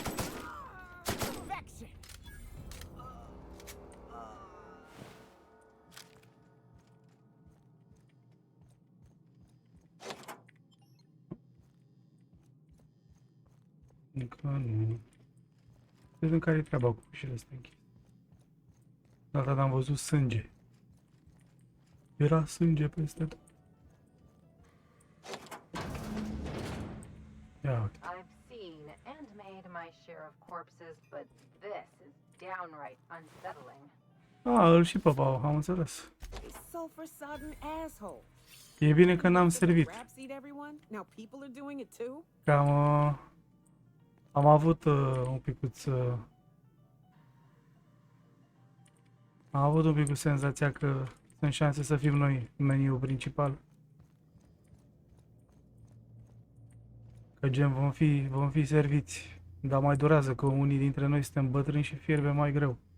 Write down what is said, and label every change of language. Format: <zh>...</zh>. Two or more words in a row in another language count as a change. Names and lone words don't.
<ro>Încă nu. Vedem care e treaba cu ușile astea închise. Data dată am văzut sânge. Era sânge peste tot. Ia uite.</ro> <en>I've seen and made my share of corpses, but this is downright unsettling.</en> <ro>Îl și păpau, am înțeles.</ro> <en>sulfur-sodden asshole.</en> <ro>E bine că n-am servit.</ro> <en>Raps eat everyone? Now people are doing it too?</en> <ro>Că am avut un picuț... am avut un pic cu senzația că sunt șanse să fim noi în meniul principal. Că gen vom fi serviți, dar mai durează că unii dintre noi suntem bătrâni și fierbe mai greu.</ro>